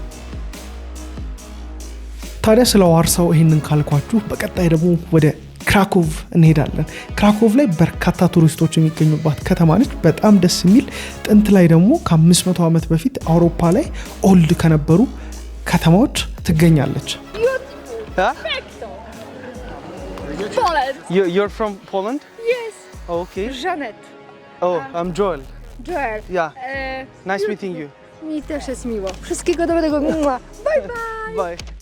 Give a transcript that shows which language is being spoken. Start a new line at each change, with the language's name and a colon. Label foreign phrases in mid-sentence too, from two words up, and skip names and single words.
Amharic: ታዲያ ስለ ዋርሳው ይህንን ካልኳችሁ በቀጣይ ደግሞ ወደ ክራኮቭ እንሄዳለን። ክራኮቭ ላይ በርካታ ቱሪስቶች የሚገኙባት ከተማ ነች። በጣም ደስ የሚል ጥንት ላይ ደግሞ ከ500 ዓመት በፊት አውሮፓ ላይ ኦልድ ከነበሩ ከተማዎች ትገኛለች።
English: You're from Poland? Yes. Okay. Janet. Oh, I'm Joel. Joel. Yeah. Nice meeting you.
Polish: Mi też jest miło. Wszystkiego dobrego.
English: Bye bye. Bye.